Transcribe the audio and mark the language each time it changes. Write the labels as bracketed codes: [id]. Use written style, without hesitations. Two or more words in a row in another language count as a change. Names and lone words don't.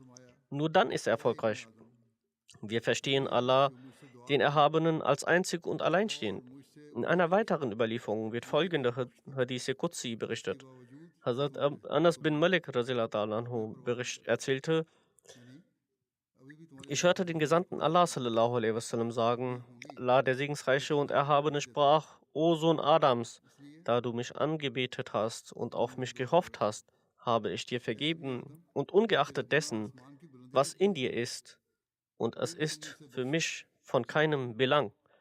[de] Nur dann ist er erfolgreich. Wir verstehen Allah, den Erhabenen, als einzig und alleinstehend. In einer weiteren Überlieferung wird folgende [ar] حديث قدسي [de] berichtet. Hazrat Anas bin Malik anhu erzählte: Ich hörte den Gesandten Allah [ar] صلى الله عليه وسلم [de] sagen: Allah, der Segensreiche und Erhabene, sprach: O Sohn Adams, da du mich angebetet hast und auf mich gehofft hast, habe ich dir vergeben, und ungeachtet dessen, was in dir ist, und es ist für mich von keinem Belang.